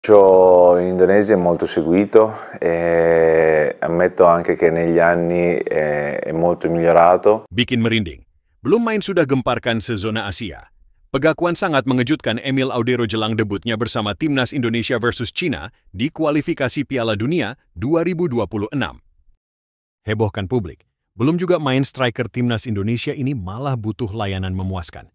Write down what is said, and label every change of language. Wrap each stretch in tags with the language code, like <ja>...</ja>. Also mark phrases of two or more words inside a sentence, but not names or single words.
<it>In Indonesia è molto seguito e ammetto anche che negli anni è molto migliorato.</it> <id>Bikin merinding. Belum main sudah gemparkan sezona Asia. Pengakuan sangat mengejutkan Emil Audero jelang debutnya bersama Timnas Indonesia versus China di kualifikasi Piala Dunia 2026. Hebohkan publik. Belum juga main striker Timnas Indonesia ini malah butuh layanan memuaskan.</id>